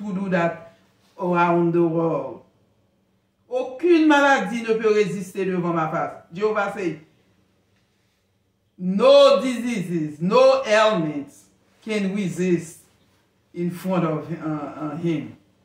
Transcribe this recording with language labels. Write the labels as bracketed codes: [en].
[en] To do that around the world. [fr] Aucune maladie ne peut résister devant ma face. [en] Jéhovah say, no diseases, no ailments can resist in front of him.